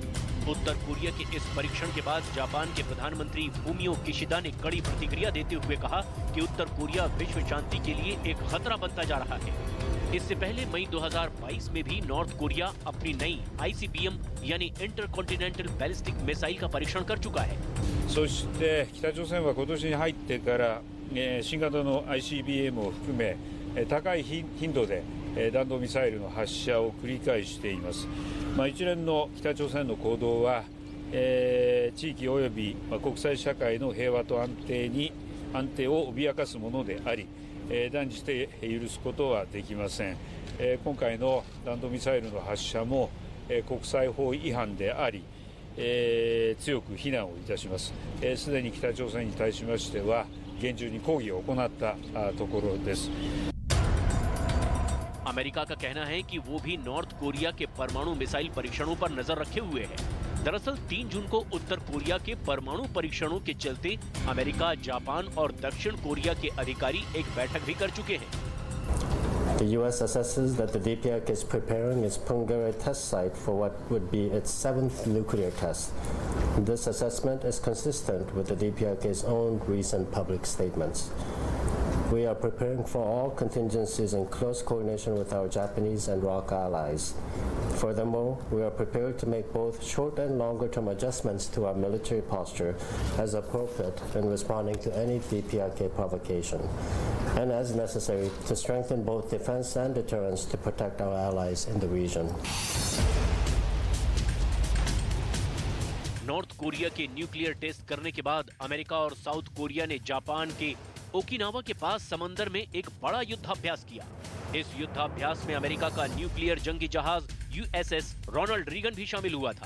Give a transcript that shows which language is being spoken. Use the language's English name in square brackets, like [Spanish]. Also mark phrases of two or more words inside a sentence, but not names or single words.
[Hindi] उत्तर कोरिया के इस परीक्षण के बाद जापान के प्रधानमंत्री फूमियो किशिदा ने कड़ी प्रतिक्रिया देते हुए कहा कि उत्तर कोरिया विश्व शांति के लिए एक खतरा बनता जा रहा है। इससे पहले मई 2022 में भी नॉर्थ कोरिया अपनी नई ICBM यानी [English] intercontinental ballistic missile [Hindi] का परीक्षण कर चुका है। [Japanese] そして北朝鮮は今年に入ってから新型の ICBM を含め高い頻度で弾道ミサイルの発射を繰り返しています。一連の北朝鮮の行動は地域及び国際社会の平和と安定を脅かすものであり、断じて許すことはできません。今回の弾道ミサイルの発射も国際法違反であり、強く非難をいたします。すでに北朝鮮に対しましては厳重に抗議を行ったところです。 [Hindi] अमेरिका का कहना है कि वो भी नॉर्थ कोरिया के परमाणु मिसाइल परीक्षणों पर नजर रखे हुए है। दरअसल 3 जून को उत्तर कोरिया के परमाणु परीक्षणों के चलते अमेरिका, जापान और दक्षिण कोरिया के अधिकारी एक बैठक भी कर चुके हैं। [English] The U.S. assesses that the DPRK is preparing its Punggye test site for what would be its 7th nuclear test. This assessment is consistent with the DPRK's own recent public statements. We are preparing for all contingencies in close coordination with our Japanese and ROK allies. Furthermore, we are prepared to make both short and longer-term adjustments to our military posture as appropriate in responding to any DPRK provocation, and as necessary to strengthen both defense and deterrence to protect our allies in the region. [Hindi] नॉर्थ कोरिया के [English] nuclear test [Hindi] करने के बाद अमेरिका और साउथ कोरिया ने जापान के ओकिनावा के पास समंदर में एक बड़ा युद्धाभ्यास किया। इस युद्धाभ्यास में अमेरिका का न्यूक्लियर जंगी जहाज USS रोनाल्ड रीगन भी शामिल हुआ था।